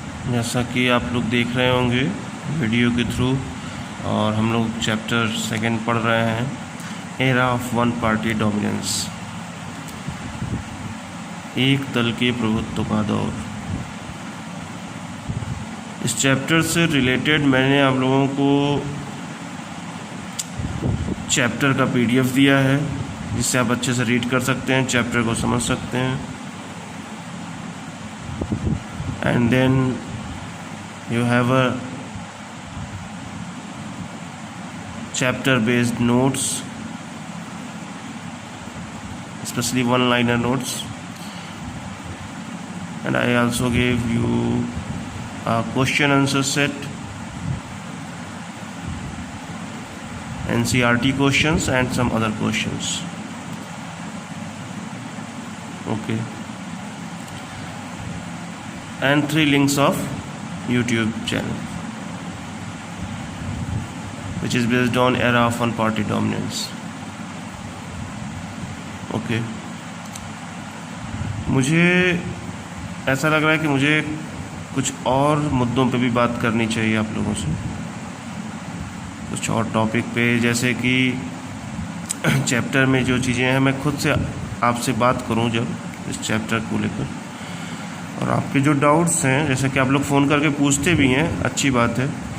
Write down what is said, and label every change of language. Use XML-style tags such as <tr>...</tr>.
<hi>जैसा कि आप लोग देख रहे होंगे वीडियो के थ्रू, और हम लोग चैप्टर 2 पढ़ रहे हैं,</hi> <en>era of one party dominance,</en> <hi>एक दल के प्रभुत्व का दौर। इस चैप्टर से रिलेटेड मैंने आप लोगों को चैप्टर का PDF दिया है, जिससे आप अच्छे से रीड कर सकते हैं, चैप्टर को समझ सकते हैं। And then you have a</hi> <en>chapter based notes, especially one-liner notes, and I also gave you a question answer set, NCERT questions and some other questions. Okay, and 3 links of YouTube channel which is based on era of one party dominance.</en> <hi>Okay, मुझे ऐसा लग रहा है कि मुझे कुछ और मुद्दों पे भी बात करनी चाहिए आप लोगों से, कुछ और टॉपिक पे, जैसे कि चैप्टर में जो चीज़ें हैं मैं खुद से आपसे बात करूं जब इस चैप्टर को लेकर, और आपके जो डाउट्स हैं, जैसे कि आप लोग फ़ोन करके पूछते भी हैं, अच्छी बात है।</hi>